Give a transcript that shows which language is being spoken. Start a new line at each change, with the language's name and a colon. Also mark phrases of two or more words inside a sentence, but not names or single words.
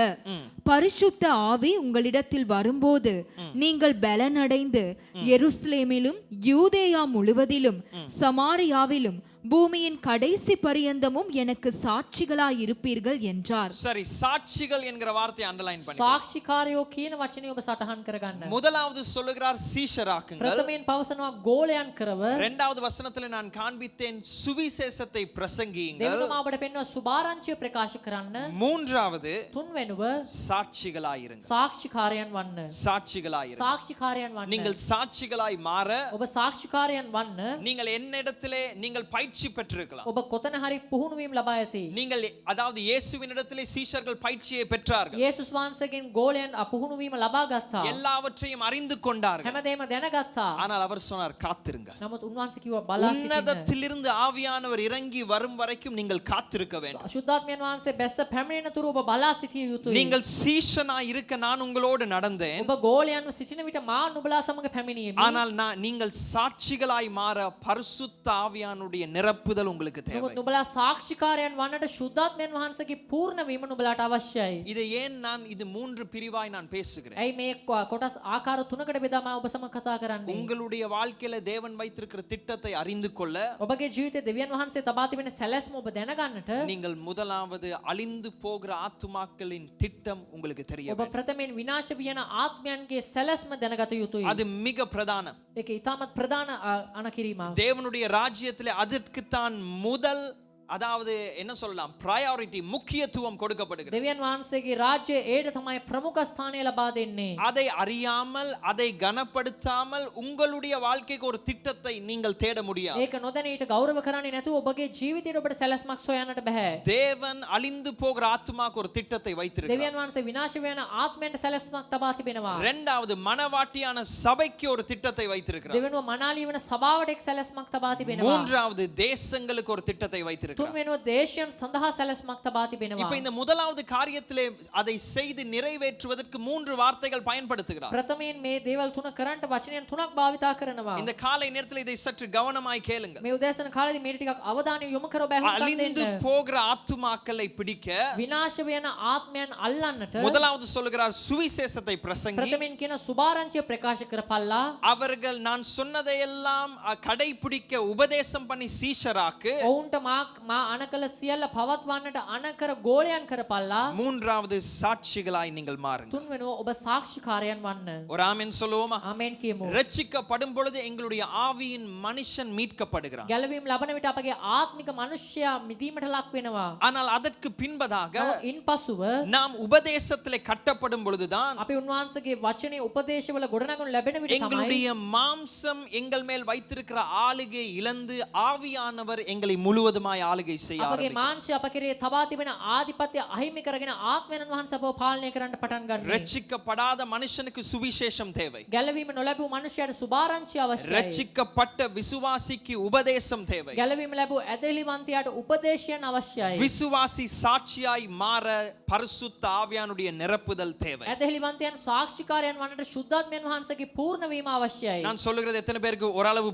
Tamil: பரிசுத்த ஆவி உங்களிடத்தில் வரும்போது நீங்கள் பலனடைந்து எருசலேமிலும் யூதேயா முழுவதிலும் சமாரியாவிலும் பூமியின் கடைசி பரியந்தமும் எனக்கு சாட்சிகளாய் இருப்பீர்கள் என்றார். சரி, சாட்சிகள் என்கிற வார்த்தையை அண்டர்லைன் பண்ணி.
Sinhala: සාක්ෂිකාරයෝ කියන වචනේ ඔබ සටහන් කරගන්න.
Tamil: முதலாவது சொல்லுகிறார் சீஷராக்குங்கள்.
Sinhala: ප්‍රථමයෙන් පවසනවා ගෝලයන් කරව.
Tamil: இரண்டாவது வசனத்துல நான் காண்பித்தேன் சுவிசேஷத்தை பிரசங்கியுங்கள்.
Sinhala: දෙවෙනුව අපට පෙන්වනවා සුභාරංචිය ප්‍රකාශ කරන්න.
Tamil: மூன்றாவது
Sinhala: තුන්වෙනුව
Tamil: சாட்சிகளாயிருங்கள்.
Sinhala: සාක්ෂිකාරයන් වන්න.
Tamil: சாட்சிகளாயிருங்கள்.
Sinhala: සාක්ෂිකාරයන් වන්න.
Tamil: நீங்கள் சாட்சிகளாய் மாற
Sinhala: ඔබ සාක්ෂිකාරයන් වන්න.
Tamil: நீங்கள் என்னிடத்திலே நீங்கள் பயிற்சி பெற்றிருக்கலாம்.
Sinhala: ඔබ කොතන හරි පුහුණු වීම ලබා ඇති.
Tamil: நீங்கள் அதாவது இயேசுவினிடத்திலே சீஷர்கள் பயிற்சியை பெற்றார்கள்.
Sinhala: යේසුස් වහන්සේගෙන් ගෝලයන් පුහුණු වීම ලබා ගත්තා.
Tamil: எல்லாவற்றையும் அறிந்து கொண்டார்கள்.
Sinhala: හැමදේම දැනගත්තා.
Tamil: ஆனால் அவர் சொன்னார் காத்திருங்கள்.
Sinhala: නමුත් උන්වහන්සේ කිව්වා බලා සිටින්න.
Tamil: உன்னதத்திலிருந்து ஆவியானவர் இறங்கி வரும் வரைக்கும் நீங்கள் காத்திருக்க வேண்டும்.
Sinhala: අශුද්ධාත්මයන් වහන්සේ බැස්ස පැමිණෙන තුරු ඔබ බලා සිටිය යුතුයි.
Tamil: நீங்கள் சீஷனாய் இருக்க நான் உங்களோடு நடந்தேன்.
Sinhala: ඔබ ගෝලයන්ව සිටින විට මා නුඹලා සමග පැමිණියෙමි.
Tamil: ஆனால் நீங்கள் சாட்சிகளாய் மாற பரிசுத்த ஆவியானுடைய நிரப்புதல் உங்களுக்கு தேவை.
Sinhala: නමුත් නුඹලා සාක්ෂිකාරයන් වන්නට ශුද්ධාත්මයන් වහන්සේගේ පූර්ණ වීම නුඹලාට අවශ්‍යයි.
Tamil: இதை ஏன் நான் இது 3 பிரிவாய் நான் பேசுகிறேன்?
Sinhala: ඇයි මේ කොටස් ආකාර තුනකට බෙදා මා ඔබ සමග කතා කරන්නේ?
Tamil: உங்களுடைய வாழ்க்கையில தேவன் வைத்திருக்கிற திட்டத்தை அறிந்து கொள்ள
Sinhala: ඔබගේ ජීවිතේ දෙවියන් වහන්සේ තබා තිබෙන සැලැස්ම ඔබ දැනගන්නට
Tamil: நீங்கள் முதலாவது அழிந்து போகிற ஆத்துமாக்களின் திட்டம் உங்களுக்கு தெரிய
Sinhala: ඔබ ප්‍රථමයෙන් විනාශ වියන ආත්මයන්ගේ සැලැස්ම දැනගත යුතුයි.
Tamil: அது மிக பிரதானம்.
Sinhala: ඒක ඉතාමත් ප්‍රධාන අනකිරීමක්.
Tamil: தேவனுடைய ராஜ்யத்திலே அதற்கு தான் முதல், அதாவது என்ன சொல்லலாம், பிரையாரிட்டி, முக்கியத்துவம் கொடுக்கப்படுகிறது.
Sinhala: දෙවියන් වහන්සේගේ රාජ්‍යයේ ඒට තමයි ප්‍රමුඛ ස්ථානය ලබා දෙන්නේ.
Tamil: அதை அறியாமல் அதை கனப்படுத்தாமல் உங்களுடைய வாழ்க்கைக்கு ஒரு திட்டத்தை நீங்கள் தேட முடியாது.
Sinhala: ඒක නොදැන ඊට ගෞරව කරන්නේ නැතුව ඔබගේ ජීවිතයට ඔබට සැලැස්මක් සොයන්නට බෑ.
Tamil: தேவன் அழிந்து போகிற ஆத்துமாக்கு ஒரு திட்டத்தை வைத்திருக்கிறார்.
Sinhala: දෙවියන් වහන්සේ විනාශ වෙන ආත්මයන්ට සැලැස්මක් තබා තිබෙනවා.
Tamil: இரண்டாவது மனவாட்டியான சபைக்கு ஒரு திட்டத்தை வைத்திருக்கிறார்.
Sinhala: දෙවෙනුව මනාලී වන සභාවට එක් සැලැස්මක් තබා තිබෙනවා.
Tamil: மூன்றாவது தேசங்களுக்கு ஒரு திட்டத்தை வைத்திருக்கிறார். வைத்திருக்கிறார்.
Sinhala: තුන්වෙනුව දේශයන් සඳහා සැලැස්මක් තබා තිබෙනවා.
Tamil: இப்ப இந்த முதலாவது காரியத்திலே அதை செய்து நிறைவேற்றுவதற்கு 3 வார்த்தைகள் பயன்படுத்துகிறார்.
Sinhala: ප්‍රථමයෙන් මේ දේවල් තුන කරන්නට වචනයන් තුනක් භාවිතා කරනවා.
Tamil: இந்த காலை நேரத்தில் இதை சற்று கவனமாய் கேளுங்கள்.
Sinhala: මේ උදෑසන කාලේදී මේ ටිකක් අවධානය යොමු කර බැලුම්
Tamil: அழிந்து
Sinhala: දෙන්න.
Tamil: போகிற ஆத்துமாக்களை பிடிக்க
Sinhala: විනාශ වෙන ආත්මයන් අල්ලන්නට
Tamil: முதலாவது சொல்லுகிறார் சுவிசேஷத்தை பிரசங்கி.
Sinhala: ප්‍රථමයෙන් කියන සුභාරංචිය ප්‍රකාශ කරපල්ලා.
Tamil: அவர்கள் நான் சொன்னதையெல்லாம் கடைபிடிக்க உபதேசம் பண்ணி சீஷராக்கு.
Sinhala: ඔවුන්ට මා අනකල සියල්ල පවත්වන්නට අනකර ගෝලයන් කරපල්ලා.
Tamil: மூன்றாவது சாட்சிகளாய் நீங்கள் மாறுங்கள்.
Sinhala: තුන්වෙනුව ඔබ සාක්ෂිකාරයන් වන්න.
Tamil: ஒரு ஆமென் சொல்லுவோமா?
Sinhala: ආමෙන් කියමු.
Tamil: ரட்சிக்கப்படும் பொழுது எங்களுடைய ஆவியின் மனுஷன் மீட்கப்படுகிறான்.
Sinhala: ගැලවීම ලබන විට අපගේ ආත්මික මනුෂ්‍යයා මිදීමට ලක් වෙනවා.
Tamil: ஆனால் அதற்கு பின்பதாக
Sinhala: ඉන්පසුව
Tamil: நாம் உபதேசத்திலே கட்டப்படும் பொழுதுதான்
Sinhala: අපි උන්වහන්සේගේ වචනේ උපදේශවල ගොඩනගනු ලැබෙන විට තමයි
Tamil: எங்களுடைய மாம்சம் எங்கள் மேல் வைத்திருக்கிற ஆளுகை இழந்து ஆவியானவர் எங்களை முழுவதுமாய் ஆளுகை செய்ய
Sinhala: අපගේ
Tamil: ஆரம்பிக்கிறார்.
Sinhala: මාංශය අප කෙරේ තබා තිබෙන ආධිපත්‍ය අහිමි කරගෙන ආත්මයන් වහන්සේ අපව පාලනය කරන්න පටන් ගන්නවා.
Tamil: ரட்சிக்கப்படாத மனுஷனுக்கு சுவிசேஷம் தேவை.
Sinhala: ගැලවීම නොලැබූ මනුෂ්‍යයාට සුභාරංචිය අවශ්‍යයි.
Tamil: ரட்சிக்கப்பட்ட விசுவாசிக்கு உபதேசம் தேவை.
Sinhala: ගැලවීම ලැබූ ඇදහිලිවන්තයාට උපදේශයන් අවශ්‍යයි.
Tamil: விசுவாசி சாட்சியாய் மாற பரிசுத்த ஆவியானுடைய நிரப்புதல் தேவை.
Sinhala: ඇදහිලිවන්තයන් සාක්ෂිකාරයන් වන්නට ශුද්ධාත්මයන් වහන්සේගේ පූර්ණ වීම අවශ්‍යයි.
Tamil: நான் சொல்லுகிறது எத்தனை பேருக்கு ஓரளவு